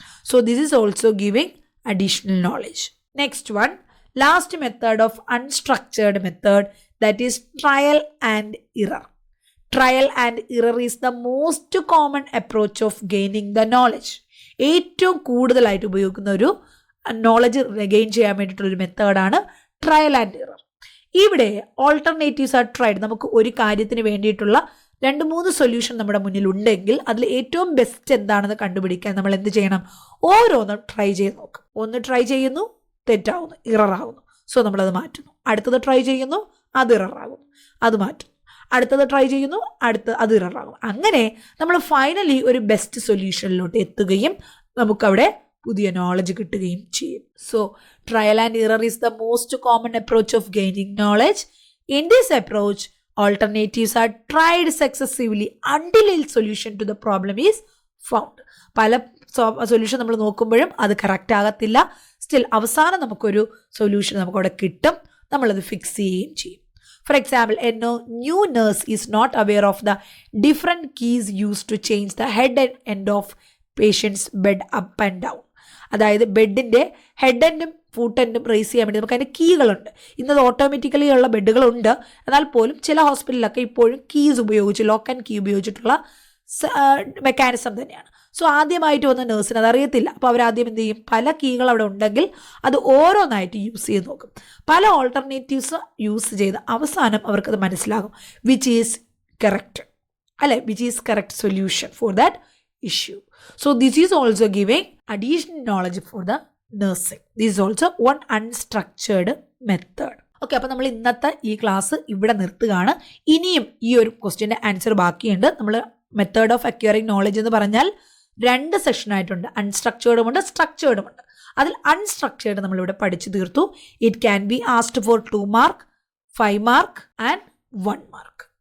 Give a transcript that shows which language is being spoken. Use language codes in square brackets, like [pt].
[en] So this is also giving additional knowledge. Next one, last method of unstructured method, that is trial and error. Trial and error is the most common approach of gaining the knowledge. [ml] ഏറ്റവും കൂടുതലായിട്ട് ഉപയോഗിക്കുന്ന ഒരു knowledge gain ചെയ്യാൻ വേണ്ടിയിട്ടുള്ളൊരു മെത്തേഡാണ് trial and error. ഇവിടെ [en] Alternatives are tried. [ml] നമുക്ക് ഒരു കാര്യത്തിന് വേണ്ടിയിട്ടുള്ള 2-3 സൊല്യൂഷൻ നമ്മുടെ മുന്നിൽ ഉണ്ടെങ്കിൽ അതിൽ ഏറ്റവും ബെസ്റ്റ് എന്താണെന്ന് കണ്ടുപിടിക്കാൻ നമ്മൾ എന്ത് ചെയ്യണം? ഓരോന്നും ട്രൈ ചെയ്ത് നോക്കും. ഒന്ന് ട്രൈ ചെയ്യുന്നു, തെറ്റാവുന്നു, ഇററാകുന്നു, സോ നമ്മളത് മാറ്റുന്നു. അടുത്തത് ട്രൈ ചെയ്യുന്നു, അത് ഇററാകുന്നു, അത് മാറ്റുന്നു. അടുത്തത് ട്രൈ ചെയ്യുന്നു, അത് ഇററാകും. അങ്ങനെ നമ്മൾ ഫൈനലി ഒരു ബെസ്റ്റ് സൊല്യൂഷനിലോട്ട് എത്തുകയും നമുക്കവിടെ പുതിയ നോളജ് കിട്ടുകയും ചെയ്യും. [en] So trial and error is the most common approach of gaining knowledge. In this approach alternatives are tried successively until a solution to the problem is found. [ml] പല സൊല്യൂഷൻ നമ്മൾ നോക്കുമ്പോഴും അത് കറക്റ്റ് ആകത്തില്ല. സ്റ്റിൽ അവസാനം നമുക്കൊരു solution നമുക്കവിടെ കിട്ടും, നമ്മളത് ഫിക്സ് ചെയ്യുകയും ചെയ്യും. [en] For example, a new nurse is not aware of the different keys use to change the head and end of patient's bed up and down. [ml] അതായത് ബെഡിൻ്റെ ഹെഡ് എൻഡും ഫുട്ട് എൻഡും റേസ് ചെയ്യാൻ വേണ്ടി നമുക്ക് അതിൻ്റെ കീകളുണ്ട്. ഇന്നത് ഓട്ടോമാറ്റിക്കലി ഉള്ള ബെഡുകളുണ്ട്, എന്നാൽ പോലും ചില ഹോസ്പിറ്റലിലൊക്കെ ഇപ്പോഴും കീസ് ഉപയോഗിച്ച് ലോക്ക് ആൻഡ് കീ ഉപയോഗിച്ചിട്ടുള്ള മെക്കാനിസം തന്നെയാണ്. സോ ആദ്യമായിട്ട് വന്ന നേഴ്സിന് അതറിയത്തില്ല. അപ്പോൾ അവരാദ്യം എന്ത് ചെയ്യും? പല കീകൾ അവിടെ ഉണ്ടെങ്കിൽ അത് ഓരോന്നായിട്ട് യൂസ് ചെയ്ത് നോക്കും. പല ഓൾട്ടർനേറ്റീവ്സ് യൂസ് ചെയ്ത് അവസാനം അവർക്കത് മനസ്സിലാകും [en] Which is correct, അല്ലെ, which is correct solution for that issue. So this is also giving additional knowledge for the nursing. This is also one unstructured method. [ml] Okay, അപ്പോൾ നമ്മൾ ഇന്നത്തെ ഈ ക്ലാസ് ഇവിടെ നിർത്തുകയാണ്. ഇനിയും ഈ ഒരു ക്വസ്റ്റ്യൻ്റെ ആൻസർ ബാക്കിയുണ്ട്. നമ്മൾ മെത്തേഡ് ഓഫ് അക്വയറിംഗ് നോളജ് എന്ന് പറഞ്ഞാൽ 2 സെഷനായിട്ടുണ്ട്. അൺസ്ട്രക്ചേർഡും ഉണ്ട്, സ്ട്രക്ചേർഡും ഉണ്ട്. അതിൽ അൺസ്ട്രക്ചേർഡ് നമ്മളിവിടെ പഠിച്ചു തീർത്തു. [en] It can be asked for 2 mark, 5 mark and 1 mark.